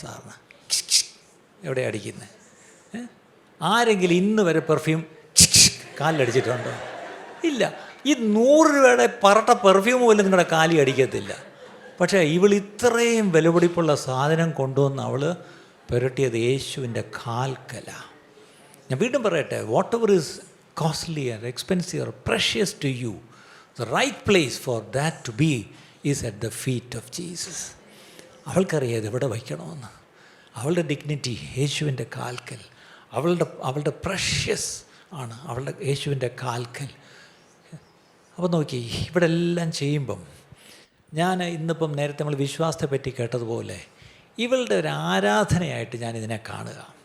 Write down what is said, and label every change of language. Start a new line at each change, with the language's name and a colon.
Malayalam: സാറിന് എവിടെ അടിക്കുന്നത്? ആരെങ്കിലും ഇന്ന് വരെ പെർഫ്യൂം കാലിലടിച്ചിട്ടുണ്ടോ? ഇല്ല. ഈ 100 രൂപയുടെ പറട്ട പെർഫ്യൂം പോലും നിങ്ങളുടെ കാലി അടിക്കത്തില്ല. പക്ഷേ ഇവൾ ഇത്രയും വിലപിടിപ്പുള്ള സാധനം കൊണ്ടുവന്ന് അവൾ പുരട്ടിയത് യേശുവിൻ്റെ കാൽക്കല. ഞാൻ വീണ്ടും പറയട്ടെ,
English: Whatever is costly or expensive or precious to you, the right place for that to be is at the feet of Jesus.
Malayalam: അവൾക്കറിയാം ഇത് എവിടെ വയ്ക്കണമെന്ന്. അവളുടെ ഡിഗ്നിറ്റി യേശുവിൻ്റെ കാൽക്കൽ. അവളുടെ പ്രഷ്യസ് ആണ് അവളുടെ യേശുവിൻ്റെ കാൽക്കൽ. അപ്പോൾ നോക്കി, ഇവിടെ എല്ലാം ചെയ്യുമ്പം ഞാൻ ഇന്നിപ്പം നേരത്തെ നമ്മൾ വിശ്വാസത്തെ പറ്റി കേട്ടതുപോലെ ഇവളുടെ ഒരു ആരാധനയായിട്ട് ഞാനിതിനെ കാണുക.